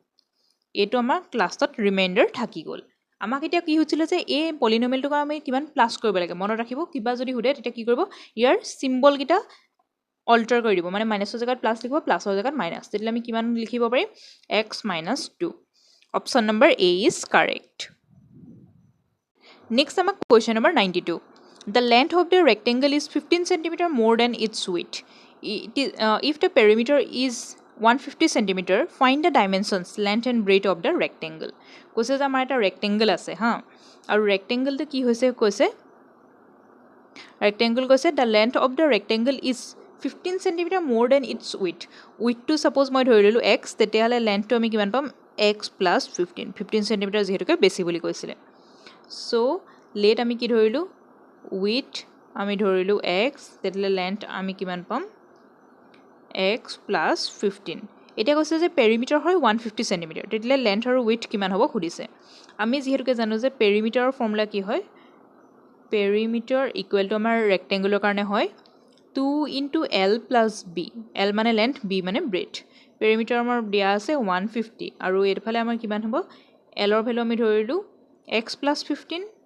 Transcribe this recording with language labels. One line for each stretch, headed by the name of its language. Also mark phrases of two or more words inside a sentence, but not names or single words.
Assamese: এইটো আমাৰ ক্লাছত ৰিমাইণ্ডাৰ থাকি গ'ল আমাক এতিয়া কি হৈছিলে যে এই পলিনমিয়েলটোক আমি কিমান প্লাছ কৰিব লাগে মনত ৰাখিব কিবা যদি সুধে তেতিয়া কি কৰিব ইয়াৰ চিম্বলকেইটা অল্টাৰ কৰি দিব মানে মাইনাছৰ জেগাত প্লাছ লিখিব প্লাছৰ জেগাত মাইনাছ তেতিয়া আমি কিমান লিখিব পাৰিম x - 2
English: option number A is correct next
Assamese: আমাক
English: question number 92 The length of the rectangle is 15 cm more than its width. If the perimeter is 150 cm, find the dimensions, length and breadth of the rectangle.
Assamese: কৈছে যে আমাৰ এটা
English: rectangle
Assamese: আছে হা আৰু
English: rectangle
Assamese: কি হৈছে কৈছে
English: rectangle কৈছে the length of the rectangle is 15 cm more than its width. Width to suppose
Assamese: মই ধৰি ললো x তেতিয়াহ'লে length টো আমি কিমান পাম x + 15 cm যেহেতুকে বেছি বুলি কৈছিলে
English: so let
Assamese: আমি কি ধৰিলো width আমি ধৰিলো x তেতিয়াহ'লে length আমি কিমান পাম x + 15 এতিয়া কৈছে যে পেৰিমিটাৰ হয় 150 cm তেতিয়াহ'লে length আৰু width কিমান হ'ব সুধিছে আমি যেহেতুকে জানো যে পেৰিমিটাৰৰ ফৰ্মুলা কি হয়
English: perimeter equal to
Assamese: আমাৰ ৰেক্টেংগুলাৰ কাৰণে হয় 2 * l + b l মানে length b মানে breadth পেৰিমিটাৰ আমাৰ দিয়া আছে 150 আৰু এইফালে আমাৰ কিমান হ'ব l ৰ ভ্যালু আমি ধৰিলো x + 15